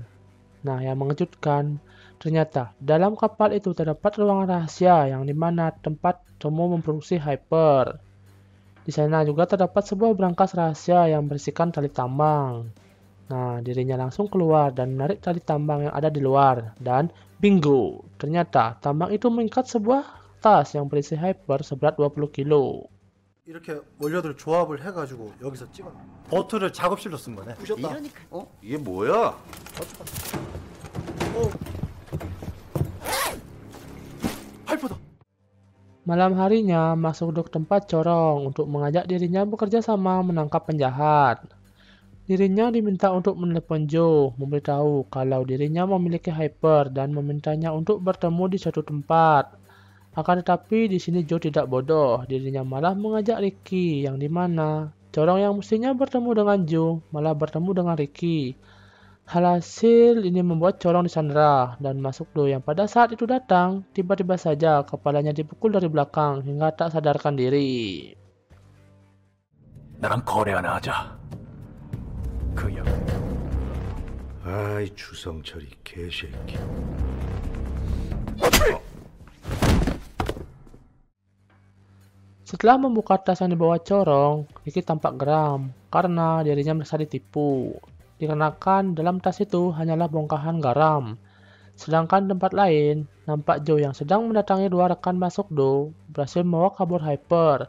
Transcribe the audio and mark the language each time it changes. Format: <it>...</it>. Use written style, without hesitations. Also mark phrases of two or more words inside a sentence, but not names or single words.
<id>Nah, yang mengejutkan, ternyata dalam kapal itu terdapat ruangan rahasia yang dimana tempat Tomo memproduksi Hyper. Di sana juga terdapat sebuah brankas rahasia yang berisikan tali tambang. Nah, dirinya langsung keluar dan menarik tali tambang yang ada di luar. Dan bingo, ternyata tambang itu mengikat sebuah tas yang berisi Hyper seberat 20 kilo.</id> <ko>이렇게 원료들 조합을 해가지고 여기서 찍어. 버트를 작업실로 쓴 거네. 부셨다. 이게 뭐야? 파이프다.</ko> <id>Malam harinya, Masukdo ke tempat corong untuk mengajak dirinya bekerja sama menangkap penjahat. Dirinya diminta untuk menelepon Joe, memberitahu kalau dirinya memiliki Hyper dan memintanya untuk bertemu di suatu tempat. Akan tetapi di sini Joe tidak bodoh, dirinya malah mengajak Ricky yang dimana corong yang mestinya bertemu dengan Joe malah bertemu dengan Ricky. Hasil ini membuat corong disandera dan Masukdo yang pada saat itu datang tiba-tiba saja kepalanya dipukul dari belakang hingga tak sadarkan diri.</id> <ko>나랑 거래 하나 하자. 그 약. 아이 주성철이 개새끼.</ko> <id>Setelah membuka tas yang dibawa corong, Ricky tampak geram karena dirinya merasa ditipu. Dikarenakan dalam tas itu hanyalah bongkahan garam. Sedangkan tempat lain, nampak Joe yang sedang mendatangi dua rekan Masukdo berhasil membawa kabur Hyper.</id>